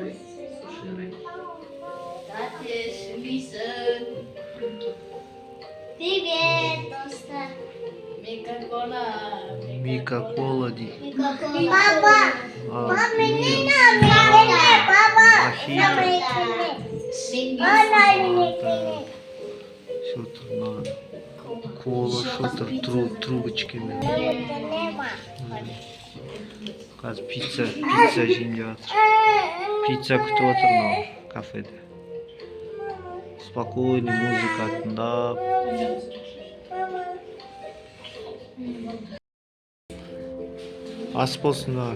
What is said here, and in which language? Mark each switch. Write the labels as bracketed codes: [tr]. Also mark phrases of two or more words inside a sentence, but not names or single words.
[ru] Привет, достар. [kk] Мика-кола дей. [ru] Папа, А, папа. мохито. Что-то кола, что-то трубочками. [kk] Қазір пицца жейін деп жатыр. Пицца күтіп отыр мынау кафеде. Спокойный музыка тыңдап. Ас болсын да.